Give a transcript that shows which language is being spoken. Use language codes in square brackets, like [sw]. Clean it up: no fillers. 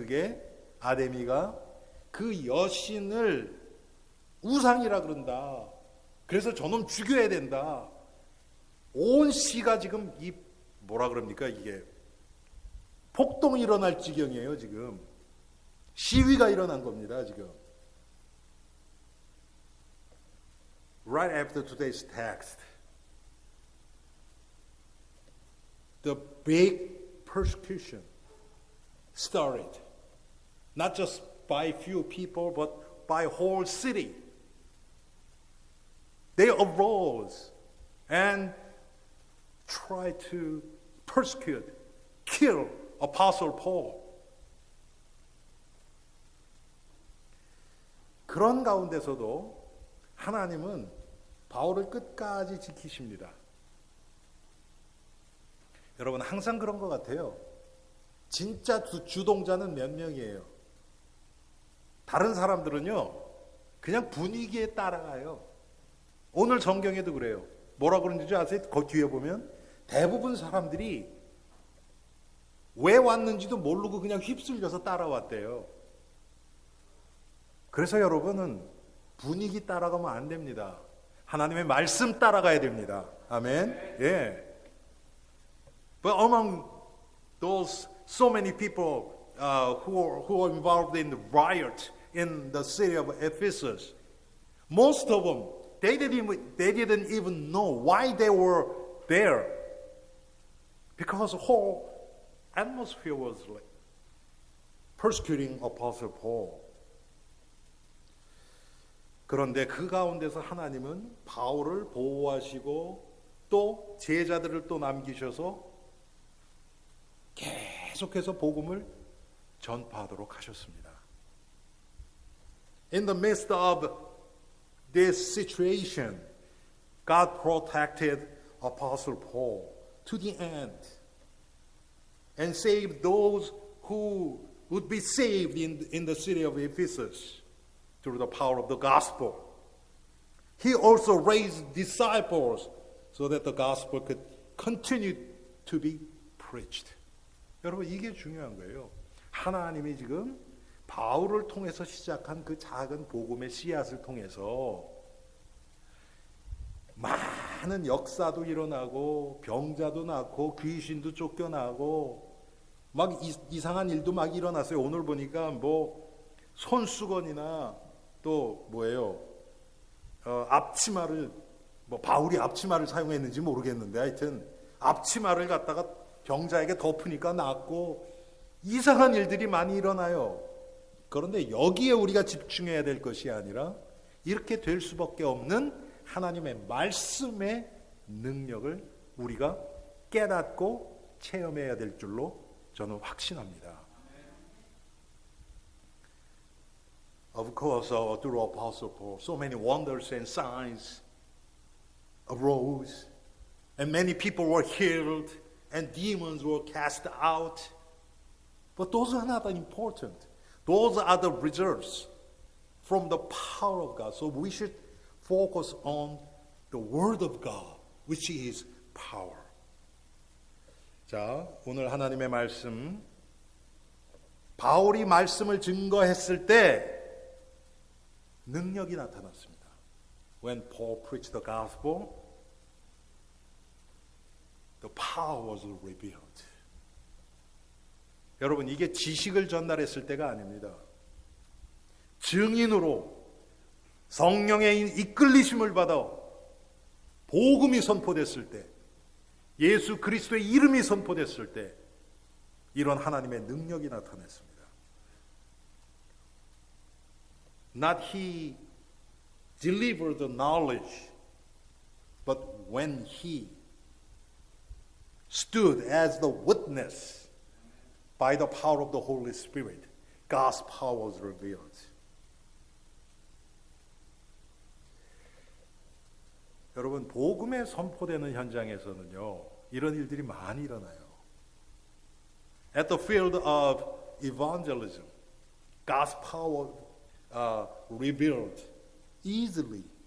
[ko] 그게 아데미가 그 여신을 우상이라 그런다. 그래서 저놈 죽여야 된다. 온 시가 지금 이게 폭동이 일어날 지경이에요. 지금 시위가 일어난 겁니다. 지금 [en] right after today's text, the big persecution started, not just by few people, but by whole city. They arose and tried to persecute, kill Apostle Paul. [ko] 그런 가운데서도 하나님은 바울을 끝까지 지키십니다. 여러분, 항상 그런 것 같아요. 진짜 주동자는 몇 명이에요? 다른 사람들은요, 그냥 분위기에 따라가요. 오늘 성경에도 그래요. 뭐라고 그러는지 아세요? 그 뒤에 보면 대부분 사람들이 왜 왔는지도 모르고 그냥 휩쓸려서 따라왔대요. 그래서 여러분은 분위기 따라가면 안 됩니다. 하나님의 말씀 따라가야 됩니다. 아멘. 예. [en] But among those so many people who are involved in the riot in the city of Ephesus, most of them they didn't even know why they were there, because the whole atmosphere was like persecuting Apostle Paul. [ko] 그런데 그 가운데서 하나님은 바울을 보호하시고 또 제자들을 또 남기셔서 계속해서 복음을 전파하도록 하셨습니다. [en] In the midst of this situation, God protected Apostle Paul to the end and saved those who would be saved in the city of Ephesus through the power of the gospel. He also raised disciples so that the gospel could continue to be preached. [ko] 여러분, 이게 중요한 거예요. 하나님이 지금 바울을 통해서 시작한 그 작은 복음의 씨앗을 통해서 많은 역사도 일어나고 병자도 낫고 귀신도 쫓겨나고 막 이상한 일도 막 일어났어요. 오늘 보니까 뭐 손수건이나 또 뭐예요? 앞치마를 뭐 바울이 앞치마를 사용했는지 모르겠는데 하여튼 앞치마를 갖다가 병자에게 덮으니까 낫고 이상한 일들이 많이 일어나요. 그런데 여기에 우리가 집중해야 될 것이 아니라 이렇게 될 수밖에 없는 하나님의 말씀의 능력을 우리가 깨닫고 체험해야 될 줄로 저는 확신합니다. [en] Of course, through Apostle Paul, so many wonders and signs arose, and many people were healed, and demons were cast out. But those are not important. Those are the results from the power of God. So we should focus on the Word of God, which is power. [ko] 자, 오늘 하나님의 말씀, 바울이 말씀을 증거했을 때 능력이 나타났습니다. [en] When Paul preached the gospel, the power was revealed. [ko] 여러분, 이게 지식을 전달했을 때가 아닙니다. 증인으로 성령의 이끌리심을 받아 복음이 선포됐을 때, 예수 그리스도의 이름이 선포됐을 때 이런 하나님의 능력이 나타났습니다. [en] Not he delivered the knowledge, but when he stood as the witness by the power of the Holy Spirit, God's power was revealed. [ko] 여러분, 복음에 선포되는 현장에서는요, 이런 일들이 많이 일어나요. [en] At the field of evangelism, God's power revealed easily.